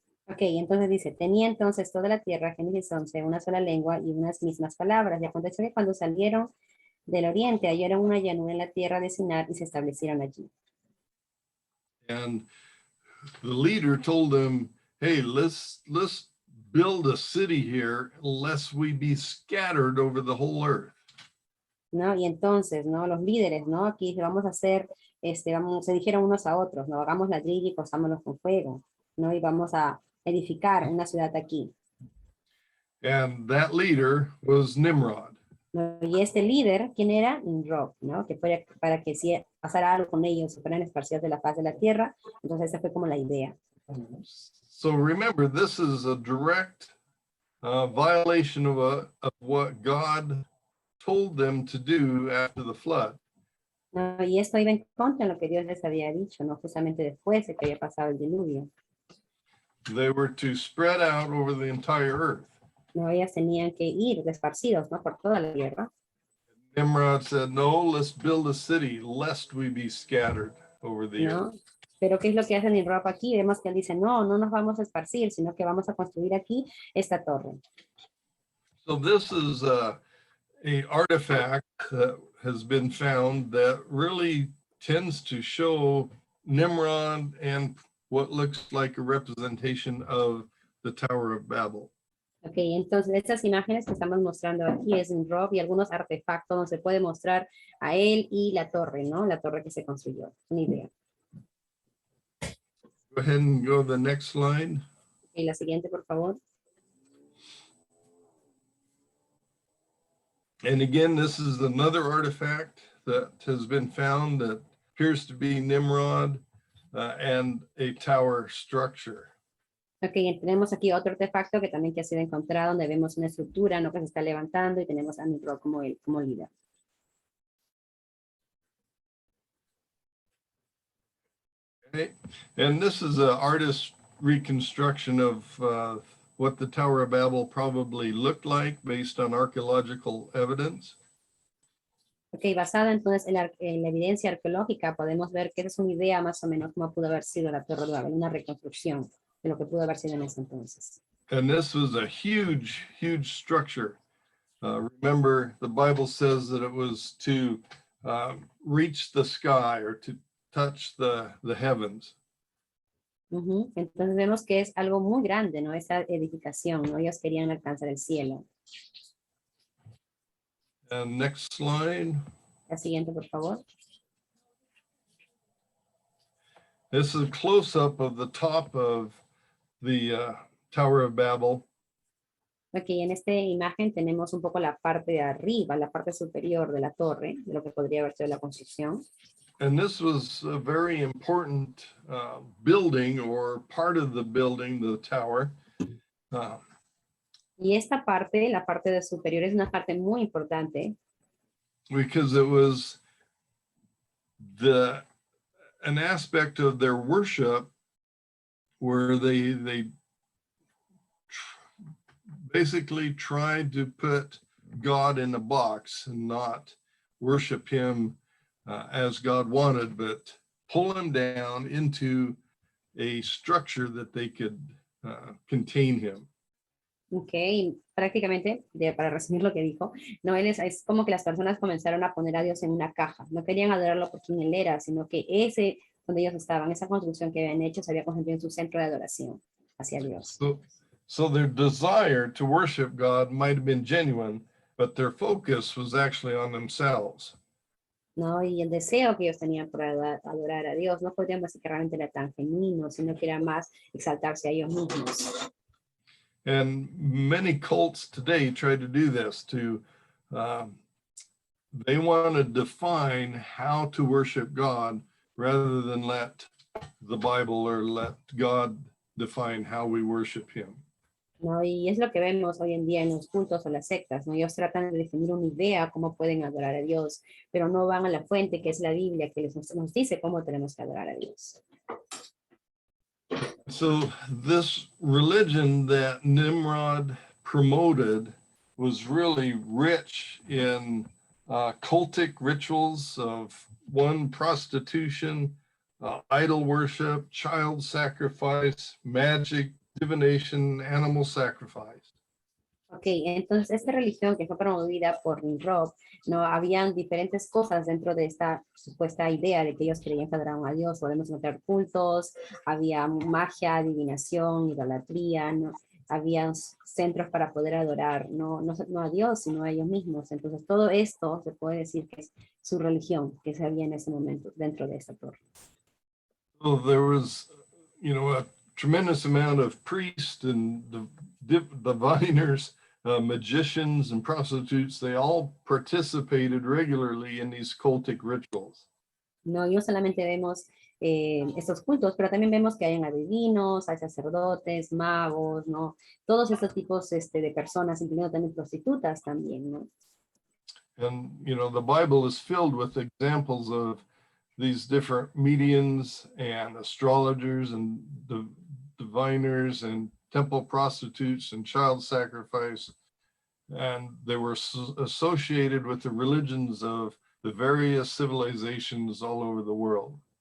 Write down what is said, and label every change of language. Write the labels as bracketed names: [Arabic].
[Spanish] Ok, entonces dice, tenía entonces toda la tierra, Génesis 11, una sola lengua y unas mismas palabras. Y aconteció que cuando salieron del oriente, hallaron una llanura en la tierra de Sinar y se establecieron allí. [English] And the leader told them, hey, let's build a city here, lest we be scattered over the whole earth. [Spanish] ¿No? Y entonces, ¿no? Los líderes, ¿no? Aquí vamos a hacer, se dijeron unos a otros, ¿no? Hagamos ladrillo y cosámonos con fuego, ¿no? Y vamos a edificar una ciudad aquí. [English] And that leader was Nimrod. [Spanish] ¿No? Y este líder, ¿quién era? Nimrod, ¿no? Que fue para que si pasara algo con ellos, se fueran esparcidos de la faz de la tierra. Entonces esa fue como la idea. [English] So remember, this is a direct violation of what God told them to do after the flood. [Spanish] ¿No? Y esto iba en contra de lo que Dios les había dicho, ¿no? Justamente después de que había pasado el diluvio. [English] They were to spread out over the entire earth. [Spanish] No, ellas tenían que ir esparcidos, ¿no? Por toda la tierra. [English] Nimrod said, no, let's build a city lest we be scattered over the [Spanish] ¿No? [English] earth. [Spanish] Pero ¿qué es lo que hace Nimrod aquí? Vemos que él dice, no, no nos vamos a esparcir, sino que vamos a construir aquí esta torre. [English] So this is a artifact that has been found that really tends to show Nimrod and what looks like a representation of the Tower of Babel. [Spanish] Ok, entonces estas imágenes que estamos mostrando aquí es Nimrod y algunos artefactos donde se puede mostrar a él y la torre, ¿no? La torre que se construyó. Una idea. [English] Go ahead and go to the next slide. [Spanish] Y la siguiente, por favor. [English] And again, this is another artifact that has been found that appears to be Nimrod and a tower structure. [Spanish] Ok, tenemos aquí otro artefacto que también que ha sido encontrado, donde vemos una estructura, ¿no? Que se está levantando y tenemos a Nimrod como líder. Okay. [English] And this is an artist's reconstruction of what the Tower of Babel probably looked like based on archaeological evidence. [Spanish] Ok, basada entonces en la evidencia arqueológica, podemos ver que esa es una idea más o menos cómo pudo haber sido la Torre de Babel, una reconstrucción de lo que pudo haber sido en ese entonces. [English] And this was a huge, huge structure. Remember, the Bible says that it was to reach the sky or to touch the heavens. Ujú. [Spanish] Entonces vemos que es algo muy grande, ¿no? Esa edificación, ¿no? Ellos querían alcanzar el cielo. [English] And next slide. [Spanish] La siguiente, por favor. [English] This is a close-up of the top of the Tower of Babel. [Spanish] Aquí en esta imagen tenemos un poco la parte de arriba, la parte superior de la torre, de lo que podría haber sido la construcción. [English] And this was a very important building, or part of the building, the tower. [Spanish] Y esta parte, la parte de superior, es una parte muy importante [English] Because it was an aspect of their worship where they basically tried to put God in a box and not worship him as God wanted, but pull him down into a structure that they could contain him. [Spanish] Ok, prácticamente, para resumir lo que dijo, no, es como que las personas comenzaron a poner a Dios en una caja. No querían adorarlo por quien él era, sino que ese, donde ellos estaban, esa construcción que habían hecho, se había convertido en su centro de adoración hacia Dios. [English] So their desire to worship God might have been genuine, but their focus was actually on themselves. [Spanish] ¿No? Y el deseo que ellos tenían por adorar a Dios no podríamos decir que realmente era tan genuino, sino que era más exaltarse a ellos mismos. [English] And many cults today try to do this, they want to define how to worship God rather than let the Bible or let God define how we worship him. [Spanish] ¿No? Y es lo que vemos hoy en día en los cultos o las sectas, ¿no? Ellos tratan de definir una idea cómo pueden adorar a Dios, pero no van a la fuente que es la Biblia, que nos dice cómo tenemos que adorar a Dios. [English] So this religion that Nimrod promoted was really rich in cultic rituals of prostitution, idol worship, child sacrifice, magic, divination, animal sacrifice. [Spanish] Ok, entonces esta religión que fue promovida por Nimrod, no habían diferentes cosas dentro de esta supuesta idea de que ellos creían que adoraban a Dios. Podemos encontrar cultos, había magia, adivinación, idolatría, ¿no? Había centros para poder adorar, no a Dios, sino a ellos mismos. Entonces todo esto se puede decir que es su religión que se había en ese momento dentro de esta torre. [English] So there was, a tremendous amount of priests and diviners, magicians and prostitutes. They all participated regularly in these cultic rituals. [Spanish] No solamente vemos estos cultos, pero también vemos que hay adivinos, hay sacerdotes, magos, ¿no? Todos estos tipos de personas, incluyendo también prostitutas también, ¿no? [English] And, the Bible is filled with examples of these different mediums and astrologers and diviners and temple prostitutes and child sacrifice. And they were associated with the religions of the various civilizations all over the world.